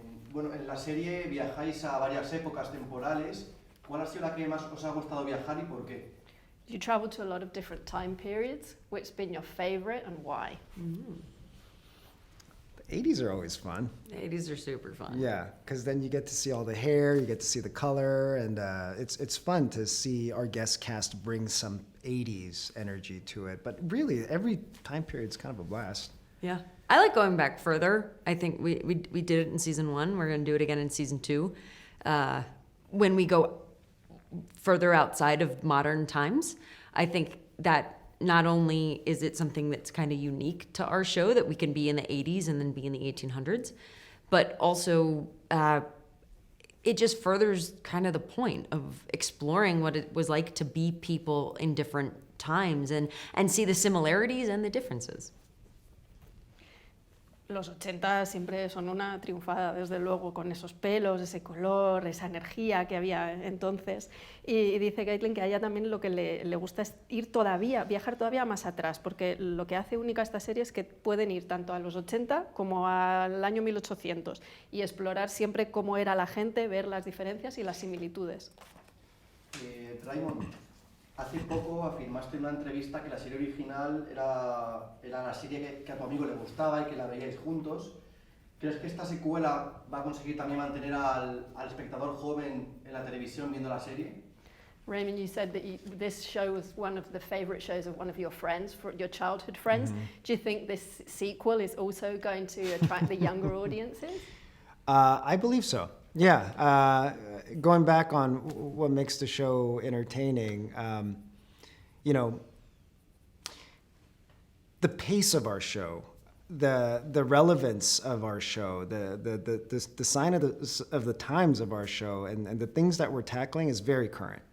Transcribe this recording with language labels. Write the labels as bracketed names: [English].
[Spanish] Bueno, en la serie viajáis a varias épocas temporales. ¿Cuál ha sido la que más os ha gustado viajar y por qué? [English] You travel to a lot of different time periods. Which's been your favorite and why? The 80s are always fun. The 80s are super fun. Yeah, because then you get to see all the hair, you get to see the color, and it's fun to see our guest cast bring some 80s energy to it. But really, every time period is kind of a blast. Yeah. I like going back further. I think we did it in season 1. We're going to do it again in season 2. When we go further outside of modern times, I think that not only is it something that's kind of unique to our show that we can be in the 80s and then be in the 1800s, but also it just furthers kind of the point of exploring what it was like to be people in different times and see the similarities and the differences. [Spanish] Los 80 siempre son una triunfada, desde luego, con esos pelos, ese color, esa energía que había entonces. Y dice Caitlin que a ella también lo que le gusta es viajar todavía más atrás, porque lo que hace única esta serie es que pueden ir tanto a los 80 como al año 1800 y explorar siempre cómo era la gente, ver las diferencias y las similitudes. Raymond, hace poco afirmaste en una entrevista que la serie original era la serie que a tu amigo le gustaba y que la veíais juntos. ¿Crees que esta secuela va a conseguir también mantener al espectador joven en la televisión viendo la serie? [English] Raymond, you said that this show was one of the favourite shows of one of your friends, your childhood friends. Do you think this sequel is also going to attract the younger audiences? I believe so. Yeah, going back on what makes the show entertaining, you know, the pace of our show, the relevance of our show, the sign of the times of our show, and the things that we're tackling is very current.